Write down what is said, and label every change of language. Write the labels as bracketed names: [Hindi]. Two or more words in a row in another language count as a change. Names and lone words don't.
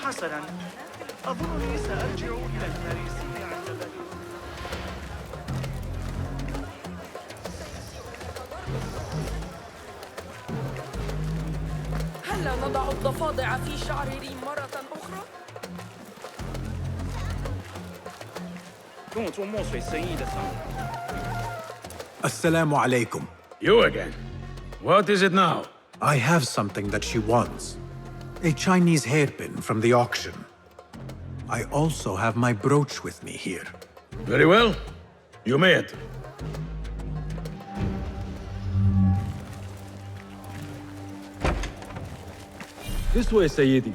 [Arabic] حسناً، أظنني سأرجع إلى الفارسية عند ذلك. هلا نضع الضفادع في شعر ريم مرة أخرى؟ [Chinese] 跟我做墨水生意的商人。 [Arabic] السلام عليكم. [English] You again. What is it now? I have something that she wants. A Chinese hairpin from the auction. I also have my brooch with me here. Very well. You may enter. This way, Sayyidi.